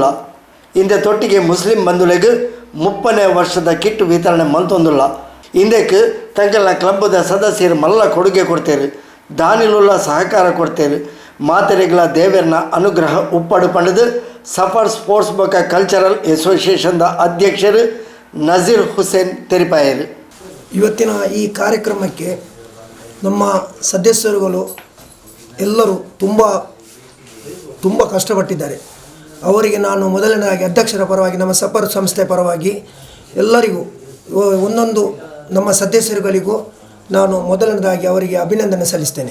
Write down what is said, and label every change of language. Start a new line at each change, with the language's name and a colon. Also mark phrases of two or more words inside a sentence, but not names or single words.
Tulu: ಇಂದೆ ತೊಟ್ಟಿಗೆ ಮುಸ್ಲಿಂ ಬಂಧುಲೆಗ್ 30ನೇ ವರ್ಷದ ಕಿಟ್ ವಿತರಣೆ ಮಂತೊಂದುಲ್ಲ. ಇಂದಕ್ಕೆ ತಂಕಲ್ನ ಕ್ಲಬ್ದ ಸದಸ್ಯರು ಮಲ್ಲ ಕೊಡುಗೆ ಕೊಡ್ತೇರು, ದಾನಿಲುಲ್ಲ ಸಹಕಾರ ಕೊಡ್ತೇರು. ಮಾತೆರೆಗಳ ದೇವರನ ಅನುಗ್ರಹ ಉಪ್ಪಡು ಪಂಡದು ಸಫರ್ ಸ್ಪೋರ್ಟ್ಸ್ ಬೊಕ ಕಲ್ಚರಲ್ ಅಸೋಸಿಯೇಷನ್ದ ಅಧ್ಯಕ್ಷರು ನಜೀರ್ ಹುಸೇನ್ ತೆರಿಪಾಯರು.
Kannada: ಇವತ್ತಿನ ಈ ಕಾರ್ಯಕ್ರಮಕ್ಕೆ ನಮ್ಮ ಸದಸ್ಯರುಗಳು ಎಲ್ಲರೂ ತುಂಬ ಕಷ್ಟಪಟ್ಟಿದ್ದಾರೆ. ಅವರಿಗೆ ನಾನು ಮೊದಲನೇದಾಗಿ ಅಧ್ಯಕ್ಷರ ಪರವಾಗಿ ನಮ್ಮ ಸಫರ್ ಸಂಸ್ಥೆ ಪರವಾಗಿ ಎಲ್ಲರಿಗೂ ಒಂದೊಂದು ನಮ್ಮ ಸದಸ್ಯರುಗಳಿಗೂ ನಾನು ಮೊದಲನೇದಾಗಿ ಅವರಿಗೆ ಅಭಿನಂದನೆ ಸಲ್ಲಿಸ್ತೇನೆ.